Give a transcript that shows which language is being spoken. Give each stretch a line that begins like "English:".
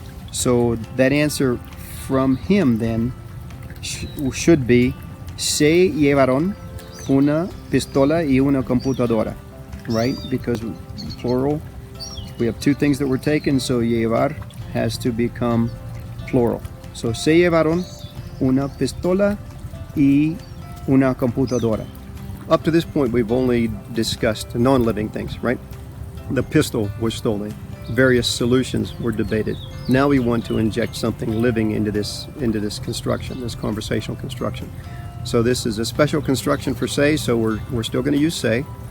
English: So that answer from him then should be
Spanish: se llevaron una pistola y una computadora,
English: right? Because plural, we have two things that were taken, so llevar has to become plural.
Spanish: So se llevaron una pistola y una computadora.
English: Up to this point, we've only discussed non-living things, right? The pistol was stolen. Various solutions were debated. Now we want to inject something living into this construction, this conversational construction. So this is a special construction for say, so we're still going to use say.